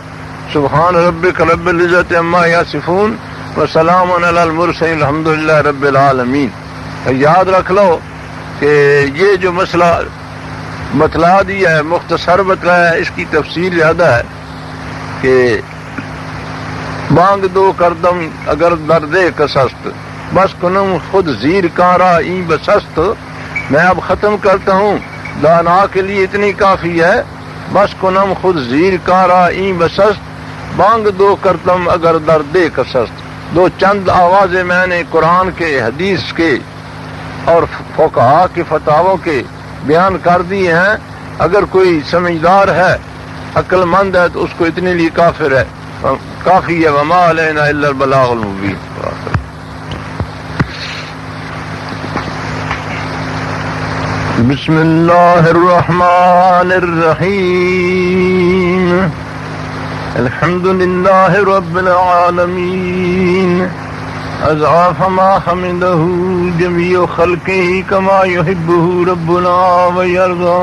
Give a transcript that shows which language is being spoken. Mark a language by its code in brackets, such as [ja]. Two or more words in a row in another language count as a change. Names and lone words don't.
[ar] سبحان ربک رب العزت عما یصفون وسلام علی المرسلین الحمدللہ رب العالمین۔ [ur] یاد رکھ لو کہ یہ جو مسئلہ بتلا دیا ہے، مختصر بتلایا ہے، اس کی تفصیل زیادہ ہے کہ [fa] بانگ دو کردم اگر درد کسست، بس کنم خود زیر کارا این بسست۔ [ur] میں اب ختم کرتا ہوں، دانا کے لیے اتنی کافی ہے، [fa] بس کنم خود زیر کارا این بسست، بانگ دو کردم اگر درد کسست۔ [ur] دو چند آوازیں میں نے قرآن کے، حدیث کے اور فقہا کے فتاووں کے بیان کر دیے ہیں۔ اگر کوئی سمجھدار ہے، عقل مند ہے، تو اس کو اتنے لیے کافی ہے۔ [ar] وما علینا الا البلاغ المبین۔ بسم اللہ الرحمن الرحیم، الحمد للہ رب العالمین، اضعاف ما حمدہ جمیع خلقہ کما یحبہ ربنا ویرضا۔